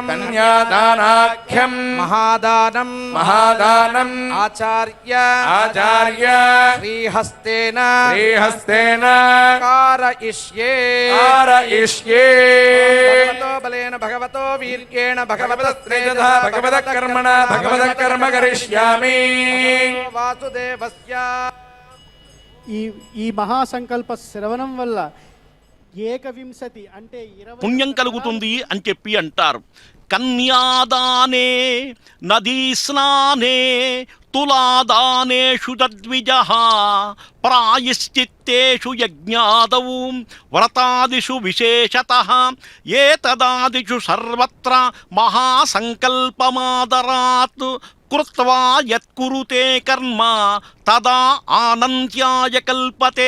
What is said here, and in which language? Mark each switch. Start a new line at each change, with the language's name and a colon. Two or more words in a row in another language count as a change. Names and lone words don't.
Sanskrit: కన్యాదానాఖ్యం మహాదానం మహాదానం ఆచార్య ఆచార్య శ్రీహస్తేన శ్రీహస్తేన కారయిష్యే कारयिष्ये భగవతో బలేన భగవతో వీర్యేణ భగవతస్త్రేజస भगवतः कर्मणा भगवतः कर्म करिष्यामि వాసుదేవస్య
Telugu: ఈ మహాసంకల్ప శ్రవణం వల్ల ఏకవింశతి అంటే 20 పుణ్యం కలుగుతుంది అని చెప్పి అంటారు.
Sanskrit: కన్యాదానే నదీ స్నానే తులాదానేషు తద్విజః ప్రాయశ్చిత్తేషు యజ్ఞాదౌ వ్రతాదిషు విశేషతః ఏతదాదిషు సర్వత్ర మహాసంకల్పమాదరాత్ కృత్వా యత్కురుతే కర్మ తదా ఆనంత్యాయ కల్పతే.